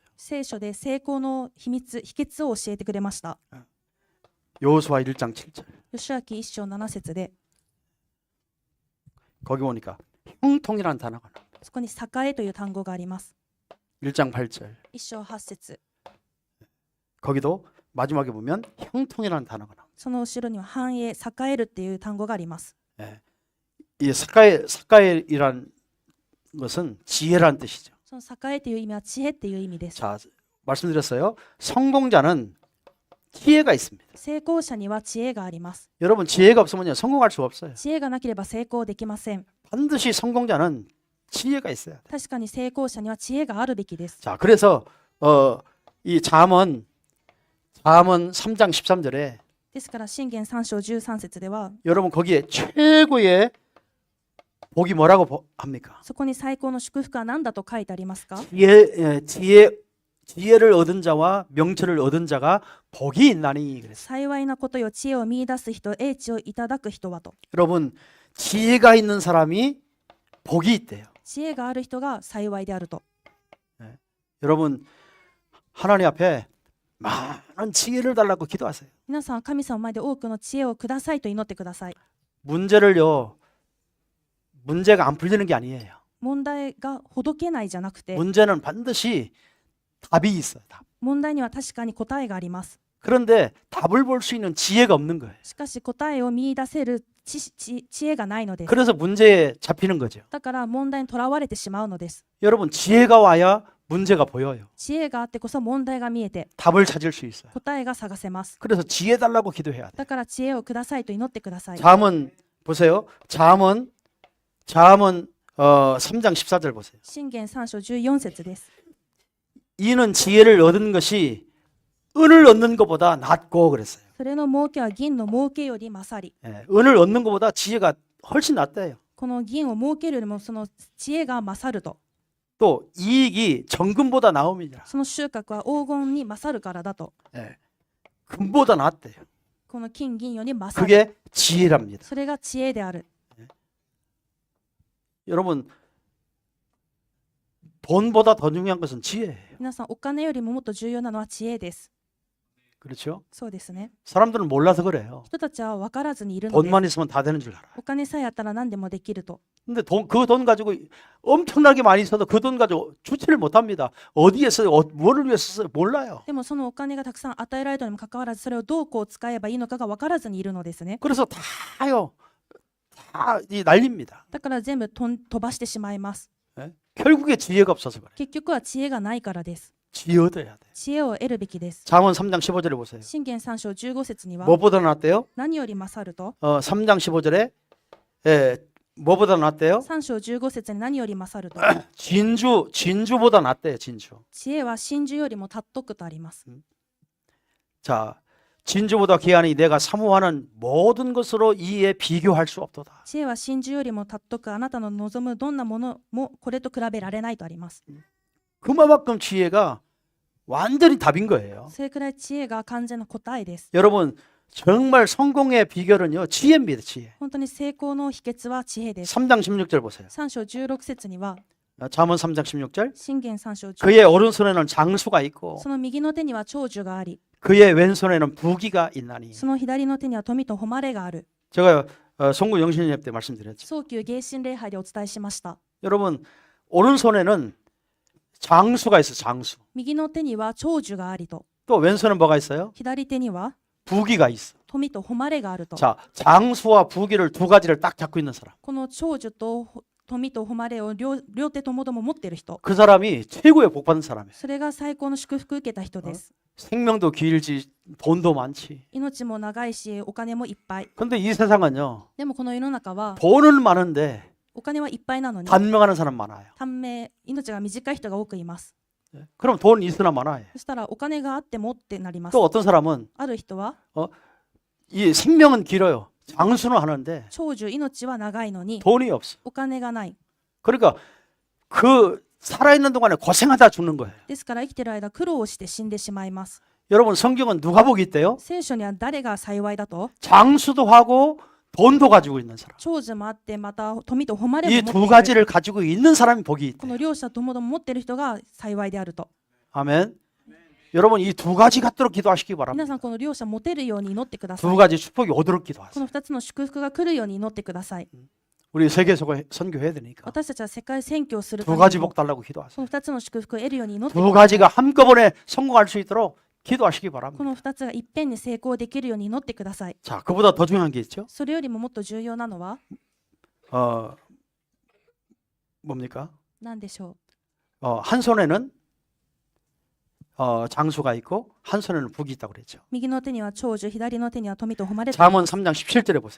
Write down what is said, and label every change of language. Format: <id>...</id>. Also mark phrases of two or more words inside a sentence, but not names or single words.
<ja>聖書で成功の秘訣を教えてくれました。</ja> <ko>여호수아 1장 7절.</ko> <ja>吉明1章7節で、</ja> <ko>거기 보니까 형통이라는 단어가 나와요.</ko> <ja>そこに栄という単語があります。</ja> <ko>1장 8절.</ko> <ja>1 章8節。</ja> <ko>거기도 마지막에 보면 형통이라는 단어가 나와요.</ko> <ja>その後ろには繁栄、栄えるっていう単語があります。</ja> <ko>예. 이 사카엘이란 것은 지혜란 뜻이죠.</ko> <ja>その栄という意味は知恵っていう意味です。</ja> <ko>자, 말씀드렸어요. 성공자는 지혜가 있습니다.</ko> <ja>成功者には知恵があります。</ja> <ko>여러분 지혜가 없으면 성공할 수가 없어요.</ko> <ja>知恵がなければ成功できません。</ja> <ko>반드시 성공자는 지혜가 있어야 돼요.</ko> <ja>確かに成功者には知恵があるべきです。</ja> <ko>자, 그래서 이 잠언 3장 13절에</ko> <ja>ですから箴言3章13節では、</ja> <ko>여러분 거기에 최고의 복이 뭐라고 합니까?</ko> <ja>そこに最高の祝福は何だと書いてありますか？</ja> <ko>지혜를 얻은 자와 명철을 얻은 자가 복이 있나니 그랬어요.</ko> <ja>幸いなことよ、知恵を見出す人、英知をいただく人はと。</ja> <ko>여러분 지혜가 있는 사람이 복이 있대요.</ko> <ja>知恵がある人が幸いであると。</ja> <ko>여러분 하나님 앞에 많은 지혜를 달라고 기도하세요.</ko> <ja>皆さん、神様の前で多くの知恵をくださいと祈ってください。</ja> <ko>문제가 안 풀리는 게 아니에요.</ko> <ja>問題がほどけないじゃなくて、</ja> <ko>문제는 반드시 답이 있어요. 답.</ko> <ja>問題には確かに答えがあります。</ja> <ko>그런데 답을 볼 수 있는 지혜가 없는 거예요.</ko> <ja>しかし答えを見出せる知恵がないのです。</ja> <ko>그래서 문제에 잡히는 거죠.</ko> <ja>だから問題にとらわれてしまうのです。</ja> <ko>여러분 지혜가 와야 문제가 보여요.</ko> <ja>知恵があってこそ問題が見えて</ja> <ko>답을 찾을 수 있어요.</ko> <ja>答えが探せます。</ja> <ko>그래서 지혜 달라고 기도해야 돼.</ko> <ja>だから知恵をくださいと祈ってください。</ja> <ko>잠언 보세요. 잠언 3장 14절 보세요.</ko> <ja>箴言3章14節です。</ja> <ko>이는 지혜를 얻은 것이 은을 얻는 것보다 낫고 그랬어요.</ko> <ja>それの儲けは銀の儲けより勝り。</ja> <ko>예, 은을 얻는 것보다 지혜가 훨씬 낫대요.</ko> <ja>この銀を儲けるよりもその知恵が勝ると。</ja> <ko>또 이익이 정금보다 나음이니라.</ko> <ja>その収穫は黄金に勝るからだと。</ja> <ko>예, 금보다 낫대요.</ko> <ja>この金銀より勝る。</ja> <ko>그게 지혜랍니다.</ko> <ja>それが知恵である。</ja> <ko>여러분 돈보다 더 중요한 것은 지혜예요.</ko> <ja>皆さん、お金よりももっと重要なのは知恵です。</ja> <ko>그렇죠?</ko> <ja>そうですね。</ja> <ko>사람들은 몰라서 그래요.</ko> <ja>人たちは分からずにいるので、</ja> <ko>돈만 있으면 다 되는 줄 알아요.</ko> <ja>お金さえあったら何でもできると。</ja> <ko>근데 그 돈 가지고 엄청나게 많이 있어도 그 돈 가지고 주체를 못 합니다. 어디에 써요? 뭐를 위해서 써요? 몰라요.</ko> <ja>でもそのお金がたくさん与えられたにもかかわらず、それをどうこう使えばいいのかが分からずにいるのですね。</ja> <ko>그래서 다요. 다 이 난립니다.</ko> <ja>だから全部飛ばしてしまいます。</ja> <ko>예? 결국에 지혜가 없어서 그래요.</ko> <ja>結局は知恵がないからです。</ja> <ko>지혜 얻어야 돼.</ko> <ja>知恵を得るべきです。</ja> <ko>잠언 3장 15절에 보세요.</ko> <ja>箴言3章15節には、</ja> <ko>뭐보다 낫대요?</ko> <ja>何より勝ると。</ja> <ko>3장 15절에 예, 뭐보다 낫대요?</ko> <ja>3 章15節に何より勝ると。</ja> <ko>진주보다 낫대요. 진주.</ko> <ja>知恵は真珠よりも尊くとあります。</ja> <ko>자, 진주보다 귀하니 내가 사모하는 모든 것으로 이에 비교할 수 없도다.</ko> <ja>知恵は真珠よりも尊く、あなたの望むどんなものもこれと比べられないとあります。</ja> <ko>그만큼 지혜가 완전히 답인 거예요.</ko> <ja>それくらい知恵が完全な答えです。</ja> <ko>여러분 정말 성공의 비결은요 지혜입니다. 지혜.</ko> <ja>本当に成功の秘訣は知恵です。</ja> <ko>3장 16절 보세요.</ko> <ja>3 章16節には、</ja> <ko>잠언 3장 16절.</ko> <ja>箴言3章16節、</ja> <ko>그의 오른손에는 장수가 있고</ko> <ja>その右の手には長寿があり、</ja> <ko>그의 왼손에는 부귀가 있나니.</ko> <ja>その左の手には富と誉れがある。</ja> <ko>제가 송구 영신예배 때 말씀드렸죠.</ko> <ja>早急迎神礼拝でお伝えしました。</ja> <ko>여러분 오른손에는 장수가 있어. 장수.</ko> <ja>右の手には長寿がありと、</ja> <ko>또 왼손은 뭐가 있어요?</ko> <ja>左手には</ja> <ko>부귀가 있어.</ko> <ja>富と誉れがあると。</ja> <ko>자, 장수와 부귀를 두 가지를 딱 잡고 있는 사람.</ko> <ja>この長寿と富と誉れを両手ともども持っている人、</ja> <ko>그 사람이 최고의 복 받은 사람이에요.</ko> <ja>それが最高の祝福を受けた人です。</ja> <ko>생명도 길지 돈도 많지.</ko> <ja>命も長いし、お金もいっぱい。</ja> <ko>근데 이 세상은요.</ko> <ja>でもこの世の中は</ja> <ko>돈은 많은데</ko> <ja>お金はいっぱいなのに、</ja> <ko>단명하는 사람 많아요.</ko> <ja>短命、命が短い人が多くいます。</ja> <ko>그럼 돈 있으나 많아요.</ko> <ja>そしたらお金があってもってなります。</ja> <ko>또 어떤 사람은</ko> <ja>ある人は</ja> <ko>이 생명은 길어요. 장수는 하는데</ko> <ja>長寿、命は長いのに</ja> <ko>돈이 없어.</ko> <ja>お金がない。</ja> <ko>그러니까 그 살아있는 동안에 고생하다 죽는 거예요.</ko> <ja>ですから生きている間苦労をして死んでしまいます。</ja> <ko>여러분 성경은 누가 복이 있대요?</ko> <ja>聖書には誰が幸いだと、</ja> <ko>장수도 하고 돈도 가지고 있는 사람.</ko> <ja>長寿もあってまた富と誉れ</ja> <ko>이</ko> <ja>も</ja> <ko>두</ko> <ja>持っている。</ja> <ko>가지를 가지고 있는 사람이 복이</ko> <ja>こ</ja> <ko>있대.</ko> <ja>の両者ともども持っている人が幸いであると。</ja> <ko>아멘. 여러분 이 두 가지 갖도록 기도하시기</ko> <ja>皆</ja> <ko>바랍니다.</ko> <ja>さん、この両者持てるように祈ってくださ</ja> <ko>두</ko> <ja>い。</ja> <ko>가지 축복이 오도록</ko> <ja>こ</ja> <ko>기도하세요.</ko> <ja>の2つの祝福が来るように祈ってください。</ja> <ko>우리 세계 선교해야 되니까</ko> <ja>私たちは世界宣教をするた</ja> <ko>두</ko> <ja>め</ja> <ko>가지</ko> <ja>にも</ja> <ko>복 달라고</ko> <ja>こ</ja> <ko>기도하세요.</ko> <ja>の2つの祝福を得るように祈ってく</ja> <ko>두</ko> <ja>ださい。</ja> <ko>가지가 한꺼번에 성공할 수 있도록 기도하시기</ko> <ja>こ</ja> <ko>바랍니다.</ko> <ja>の2つがいっぺんに成功できるように祈ってください。</ja> <ko>자, 그보다 더 중요한 게 있죠.</ko> <ja>それよりももっと重要なのは</ja> <ko>뭡니까?</ko> <ja>何でしょ</ja> <ko>한 손에는 장수가 있고 한 손에는 북이 있다고 그랬죠.</ko> <ja>う。右の手には長寿、左の手には富と誉れ。</ja> <ko>잠언 3장 17절에 보세요.</ko>